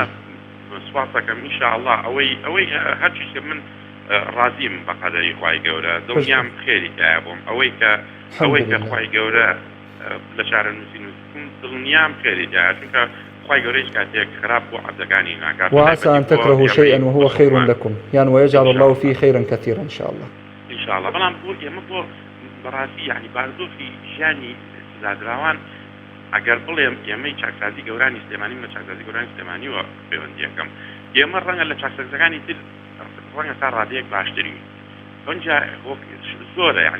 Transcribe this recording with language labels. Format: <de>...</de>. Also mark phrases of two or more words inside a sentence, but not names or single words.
<ckb>سوپاسەکەم ئینشاءالله ئەوەی هەرچی من ڕازیم بە قەدەری خوای گەورە دڵنیام خێری تایە بۆم ئەوەی کە خوای گەورە لە شارە نووسی دڵنیام خێری تایە چونکە خوای گەورە هیچ کاتێک خراپ بۆ عەبدەکانی ناکات</ckb> <ar>وعسى أن تكرهوا شيئا وهو خير لكم يعني ويجعل الله فيه خيرا كثيرا إن شاء الله</ar> <ckb>بەڵام ئێمە بۆ بەڕاستی یعنی بارودۆخی ژیانی سزادراوان ئەگەر بڵێم ئێمەی چاکسازی گەورانی سلێمانی لە چاکسازی گەورانی سلێمانیوە پەیوەندیەکەم ئێمە ڕەنگە لە چاکسازەکانی تر ڕەنگە تا ڕادەیەک باشتری ئەوجا زۆرە یعنی</ckb>